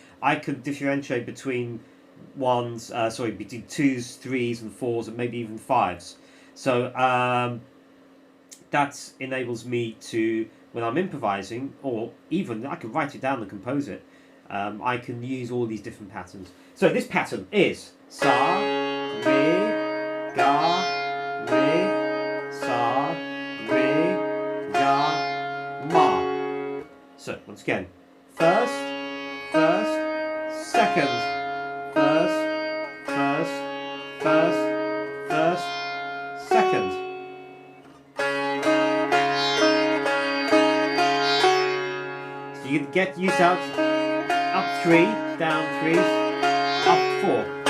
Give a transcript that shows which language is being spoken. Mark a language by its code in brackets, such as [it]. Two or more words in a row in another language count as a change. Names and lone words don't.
[en] I could differentiate between between 2s, 3s, and 4s, and maybe even 5s. So that enables me to, when I'm improvising, or even I can write it down and compose it, I can use all these different patterns. So this pattern is sa, re, ga, re, sa, re, ga, ma. So, 1, Once again. First, first, second, first, first, first, first, second. So you can get used out up 3, down 3, up 4.